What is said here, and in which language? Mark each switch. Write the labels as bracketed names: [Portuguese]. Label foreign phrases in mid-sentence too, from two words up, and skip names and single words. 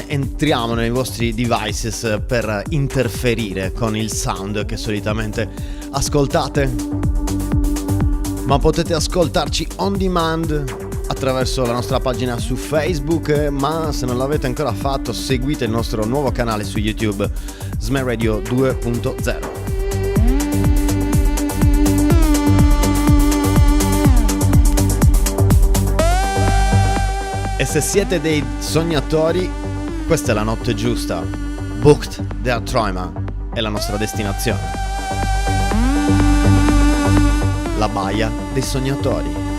[Italian] Entriamo nei vostri devices per interferire con il sound che solitamente ascoltate, ma potete ascoltarci [English] on demand [Italian] attraverso la nostra pagina su Facebook, ma se non l'avete ancora fatto seguite il nostro nuovo canale su YouTube, SME Radio 2.0. E se siete dei sognatori, questa è la notte giusta. [German] Bucht der Träumer [Italian] è la nostra destinazione. La baia dei sognatori.